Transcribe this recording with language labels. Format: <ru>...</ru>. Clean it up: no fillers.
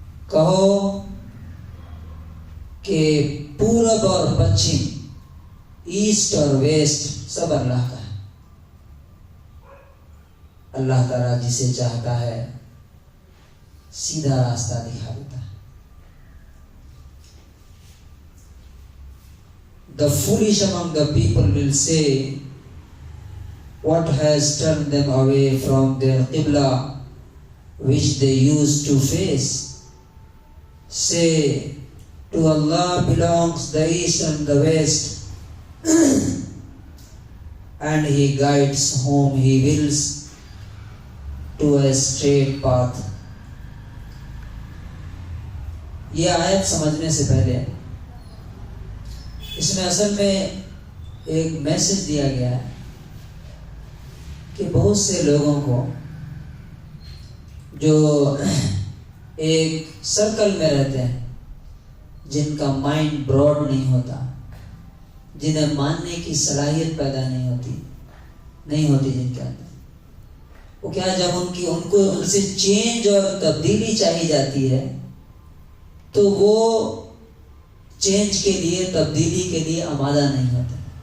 <ur>کہو کہ پورب اور پچھم، ایسٹ اور ویسٹ سب اللہ کا ہے. اللہ تعالیٰ جسے چاہتا ہے سیدھا راستہ دکھا دیتا ہے.</ur> <en>The foolish among the people will say, what has turned them away from their Qibla which they used to face? Say, to Allah belongs the east and the west, and He guides whom He wills to a straight path.</en> <ur>یہ آیت سمجھنے سے پہلے اس میں اصل میں ایک message دیا گیا ہے کہ بہت سے لوگوں کو جو ایک سرکل میں رہتے ہیں، جن کا مائنڈ براڈ نہیں ہوتا، جنہیں ماننے کی صلاحیت پیدا نہیں ہوتی جن کے اندر، وہ کیا جب ان سے چینج اور تبدیلی چاہی جاتی ہے تو وہ چینج کے لیے، تبدیلی کے لیے آمادہ نہیں ہوتے.</ur>